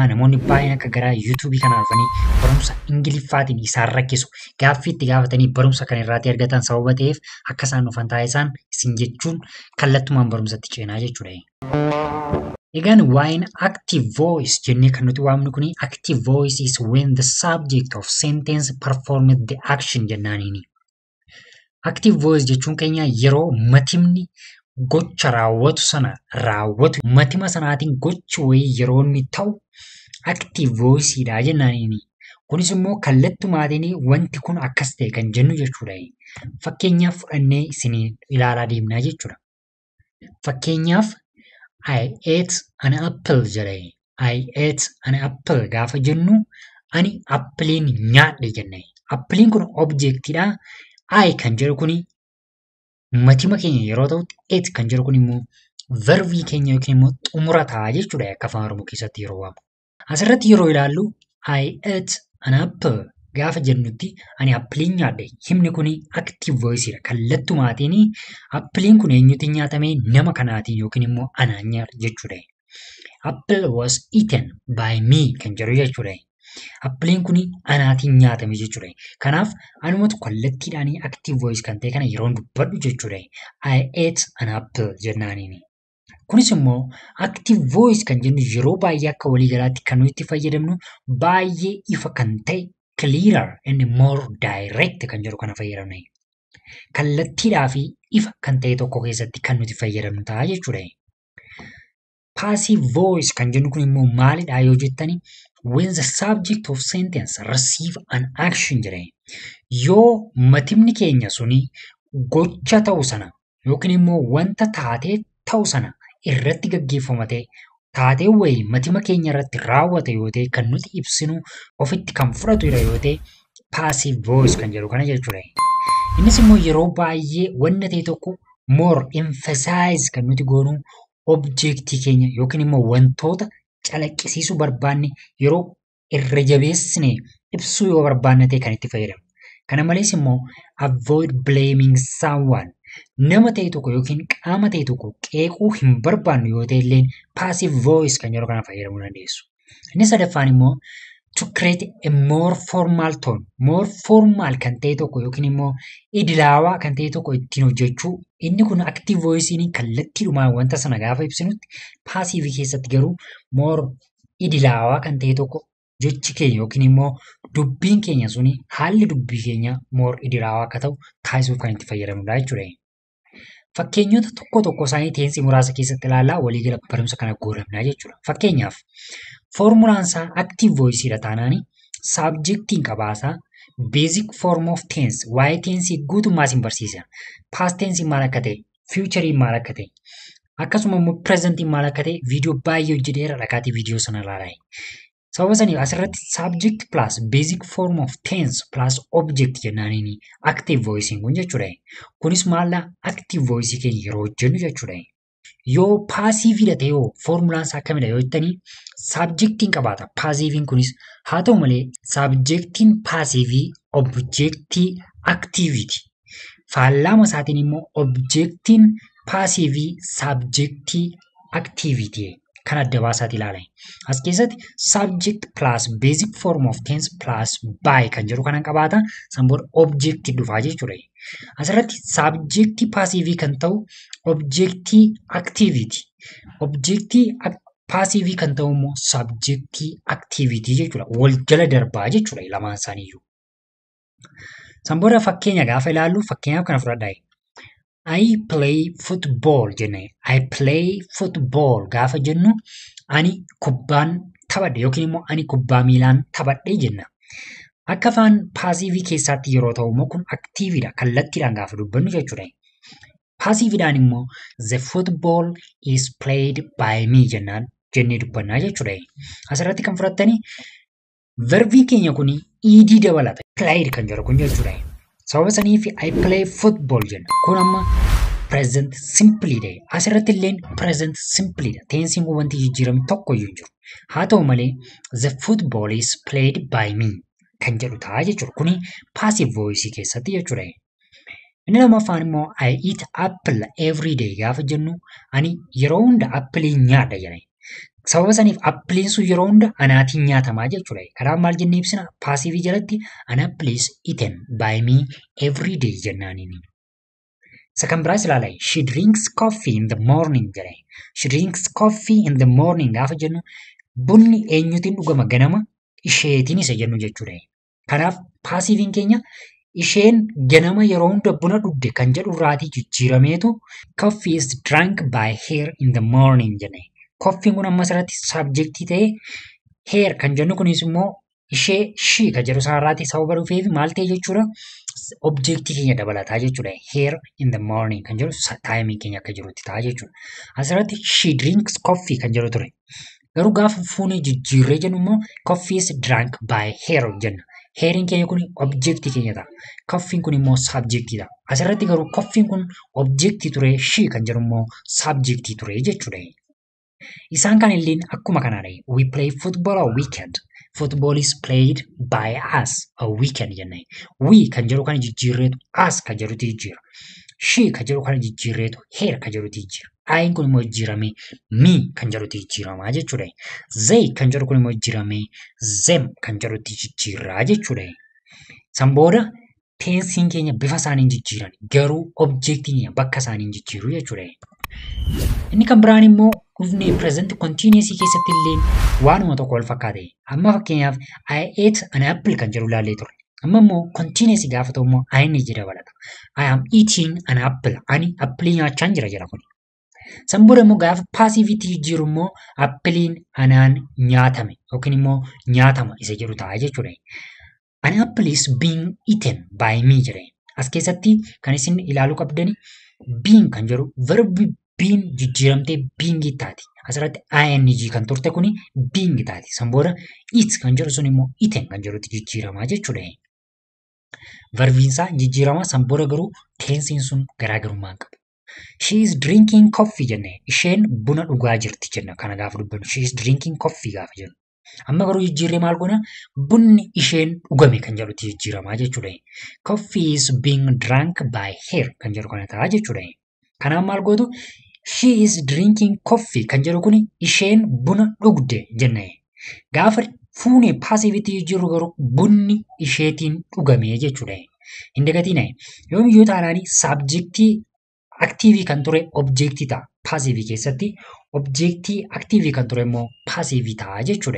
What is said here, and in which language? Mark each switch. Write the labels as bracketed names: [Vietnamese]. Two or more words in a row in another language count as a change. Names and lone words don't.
[Oromo] Namoonni baay'een akka gara YouTube kanaa dhufanii barumsa Ingiliffaatiin isaan rakkisu gaaffii itti gaafatanii barumsa kana irraatii argatan sababa ta'eef akka isaan dhufan taasisaan isin jechuun kallattumaan barumsatti ceenaa jechuudha. Egaan waa'een [English] active voice [Oromo] jennee kan nuti waamnu kuni [English] active voice is when the subject of sentence performed the action [Oromo] jennaaniini. [English] Active voice [Oromo] jechuun keenya yeroo matimni gocha raawwatu sana raawwatu matima sanaatiin gochi wayii yeroo inni ta'u active voice dha jennaaniini. Kunis immoo kallattumaatiin wanti kun akkas ta'e kan jennu jechuudha. Fakkeenyaaf fudhannee isin ilaalaa deemnaa jechuudha. [English] Fakkeenyaaf I ate an apple jedhee. I ate an apple [Oromo] gaafa jennu ani appiliin nyaadhe jennee. Appiliin kun objectidha. I kan jedhu kuni matima keenya yeroo ta'u ate kan jedhu kun immoo verbii keenya yookiin immoo xumura ta'a jechuudha akka afaan Oromoo keessatti yeroo waamu. Asirratti yeroo ilaallu [English] I ate an apple [Oromo] gaafa jennutti ani appiliin nyaadhe himni kuni [English] active voice [Oromo] dha. Kallattumaatiin appiliin kun eenyutiin nyaatamee nama kanaatiin yookiin immoo anaan nyaadhe jechuudha. [English] Apple was eaten by me [Oromo] kan jedhu jechuudha. Appiliin kuni anaatiin nyaatame jechuudha. Kanaaf anumatu kallattiidhaan [English] active voice [Oromo] kan ta'e kana yeroo dubbadhu jechuudha. [English] I ate an apple jennaaniini. [Oromo] Kunis immoo [English] active voice [Oromo] kan jennu yeroo baay'ee akka waliigalaatti kan nuti itti fayyadamnu baay'ee ifa kan ta'e [English] clearer and more direct [Oromo] kan jedhu kana fayyadamna. Kallattiidhaa fi ifa kan ta'e tokko keessatti kan nuti fayyadamnu ta'a jechuudha. [English] Passive voice [Oromo] kan jennu kun immoo maalidha yoo jettani [English] when the subject of sentence receive an action [Oromo] jedhee yoo matimni keenya suni gocha ta'u sana yookiin immoo wanta taatee ta'u sana irratti gaggeeffamate taatee wayii matima keenya irratti raawwate yoo ta'e kan nuti ibsinu ofitti kan fudhatu yoo ta'e [English] passive voice [Oromo] kan jedhu kana jechuudha. Innis immoo yeroo baay'ee wanta ta'e tokko [English] more emphasize [Oromo] kan nuti goonu objectii keenya yookiin immoo wantoota calaqqisiisuu barbaanne yeroo irra jabeessine ibsuu yoo barbaanne ta'e kan itti fayyadamnu. Kana malees immoo [English] avoid blaming someone [Oromo] nama ta'e tokko yookiin qaama ta'e tokko qeequu hin barbaannu yoo ta'e illee [English] passive voice [Oromo] kan jedhu kana fayyadamuu dandeessu. Inni sadaffaan immoo [English] to create a more formal tone. More formal [Oromo] kan ta'e tokko yookiin immoo idilaawaa kan ta'e tokko ittiin hojjechuu. Inni kun [English] active voice'n [Oromo] kallattiidhumaan wanta sana gaafa ibsinutti passive keessatti garuu more idilaawaa kan ta'e tokko jechi keenya yookiin immoo dubbiin keenya suni haalli dubbii keenya more idilaawaa akka ta'u taasisuuf kan itti fayyadamnudha jechuudha. Fakkeenyota tokko isaanii teensii muraasa keessatti ilaalaa waliigala barumsa kana goolabnaa jechuudha. Fakkeenyaaf formulaan isaa [English] active voice [Oromo] dha taanaani subjectiin qabaasaa [English] basic form of tense [Oromo] waa'ee tensii guutummaa isin barsiisa. [English] Past tense [Oromo] maal akka ta'e, future maal akka ta'e, akkasuma immoo present maal akka ta'e viidiyoo baay'ee hojjeteera dhaqaatii viidiyoo sana ilaalaa. Sababa saniif asirratti [English] subject plus basic form of tense plus object [Oromo] jennaaniini [English] active voice [Oromo] kun jechuudha. Kunis maalla [English] active voice [Oromo] keenya yeroo hojjennu jechuudha. Yoo passive dha ta'e formulaan isaa akkamidha yoo jettanii subjectiin qabaata. Passivein kunis haa ta'u malee subjectiin passive objectii activity. Faallama isaatiin immoo objectiin passive subjectii activity kan adda baasaati ilaalaa. As keessatti [English] subject plus basic form of tense plus by [Oromo] kan jedhu kanan qabaata. Sanboon objectii dhufaa jechuudha. Asirratti subjectii passive kan ta'u objectii activity. Objectii passive kan ta'u immoo subjectii activity jechuudha. Wal jala darbaa jechuudha lamaan isaaniiyyuu. Sanboora fakkeenya gaafa ilaallu fakkeenyaaf kana fudhadhaa. [English] I play football jenne. [Oromo] I play football gaafa jennu ani kubbaan taphadhe yookiin immoo ani kubbaa miilaan taphadhe jenna. Akka afaan passive keessatti yeroo ta'u immoo kun activeidha. Kallattiidhaan gaafa dubbannu jechuudha. Passiveidhaan immoo [English] the football is played by me [Oromo] jennaan jennee dubbannaa jechuudha. Asirratti kan fudhattani Verbii keenya kuni ed dabalata. Played kan jedhu kun jechuudha. Sababa saniif [English] I play football [Oromo] jenna. Kun amma [English] present simply [Oromo] dha. Asirratti illee [English] present simply [Oromo] dha. Tensiin kun wanti jijjiirame tokko iyyuu jiru. Haa ta'u malee [English] the football is played by me [Oromo] kan jedhu ta'a jechuudha. Kuni [English] passive voice [Oromo] keessatti jechuudha. Inni lamaffaan immoo [English] I eat apple every day [Oromo] gaafa jennu ani yeroo hunda appilii nyaadha jedhani. Sababa saniif appiliin sun yeroo hunda anaatiin nyaatamaa jechuudha. Karaa maal jennee ibsina? [English] Passive jalatti an apple is eaten by me every day jennaaniini. [Oromo] Second biraas ilaalaa. [English] She drinks coffee in the morning jedhe. She drinks coffee in the morning [Oromo] gaafa jennu bunni eenyutiin dhugama ganama isheetiin isa jennu jechuudha. Kanaaf passivein keenya isheen ganama yeroo hunda buna dhugde kan jedhu irraatii jijjiirameetu [English] coffee is drunk by her in the morning [Oromo] jedhe. Coffee kun amma asirratti subjectii ta'ee her kan jennu kunis immoo ishee she kan jedhu sanarraatii sababa dhufeef maal ta'e jechuudha. Objectii keenya dabalataa jechuudha. [English] Her in the morning [Oromo] kan jedhu timing keenya akka jirutti ta'a jechuudha. Asirratti [English] she drinks coffee [Oromo] kan jedhu ture. Garuu gaafa fuunee jijjiirree jennu immoo [English] coffee is drunk by her [Oromo] jenna. Herin keenya kun objectii keenya ta'a. Coffeen kun immoo subjectii ta'a. Asirratti garuu coffeen kun objectii ture, she kan jedhu immoo subjectii ture jechuudha. Isaan kan illeen akkuma kanaadha. [English] We play football a weekend. Football is played by us a weekend jenna. [Oromo] We kan jedhu kan jijjiirreetu us kan jedhuti jijjiira. She kan jedhu kan jijjiirreetu her kan jedhuti jijjiira. Ayin kun immoo jijjiirame me kan jedhuti jijjiiramaa jechuudha. They kan jedhu kun immoo jijjiirame them kan jedhuti jijjiirraa jechuudha. San booda tensiin keenya bifa isaaniin jijjiiran garuu objectiin keenya bakka isaaniin jijjiiru jechuudha. Inni kan biraan immoo dhufnee [English] present continuous [Oromo] keessatti illee waanuma tokko wal fakkaate. Amma fakkeenyaaf [English] I ate an apple [Oromo] kan jedhu ilaallee turre. Amma immoo continuous gaafa ta'u immoo ing dabalata. [English] I am eating an apple. [Oromo] Ani appilii nyaachaan jira jira kun. San booda immoo gaafa passiivity jijjiiru immoo appiliin anaan nyaatame yookiin immoo nyaatama isa jedhu ta'a jechuudha. [English] An apple is being eaten by me jedhe. [Oromo] As keessatti kan isin ilaaluu qabdani being kan jedhu verbi being jijjiiramtee being taati. Asirratti ing kan turte kuni being taati. San booda eat kan jedhu sun immoo eaten kan jedhutti jijjiiramaa jechuudha. Verbiinsaa jijjiirama san booda garuu tensiin sun garaagarummaa qabu. [English] She is drinking coffee jenne. [Oromo] Isheen buna dhugaa jirti jenna kana gaafa dubbannu. [English] She is drinking coffee [Oromo] gaafa jennu. Amma garuu jijjiirree maal goona? Bunni isheen dhugame kan jedhutti jijjiiramaa jechuudha. [English] Coffee is being drunk by her [Oromo] kan jedhu kana ta'a jechuudha. Kanaaf maal gootu? [English] She is drinking coffee [Oromo] kan jedhu kuni isheen buna dhugde jenna. Gaafa fuunee passiivity jijjiirru garuu bunni isheetiin dhugame jechuudha. Hin dagatiin yoomiyyuu taanaani subjectii active kan ture objectii ta'a. Passive keessatti objectii active kan ture immoo passive ta'a jechuudha.